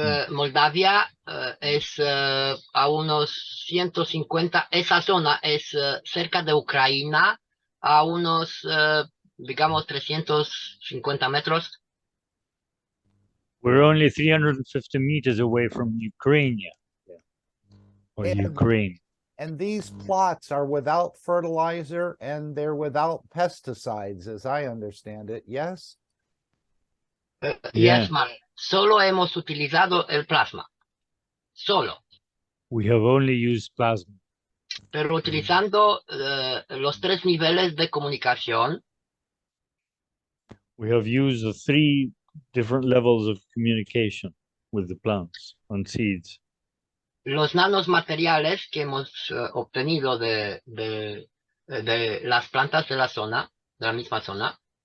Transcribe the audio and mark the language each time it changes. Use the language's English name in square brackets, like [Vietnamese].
[Spanish] Moldavia es a unos 150, esa zona es cerca de Ucrania, a unos, digamos, 350 metros. [English] We're only 350 meters away from Ukraine, or And- Ukraine. And these plots are without fertilizer and they're without pesticides, as I understand it. Yes? Yeah. Yes, Mark. [Spanish] Solo hemos utilizado el plasma. Solo. [English] We have only used plasma. [Spanish] Pero utilizando los 3 niveles de comunicación. [English] We have used the 3 different levels of communication with the plants and seeds. [Spanish] Los nanos materiales que hemos obtenido de las plantas de la zona, de la misma zona.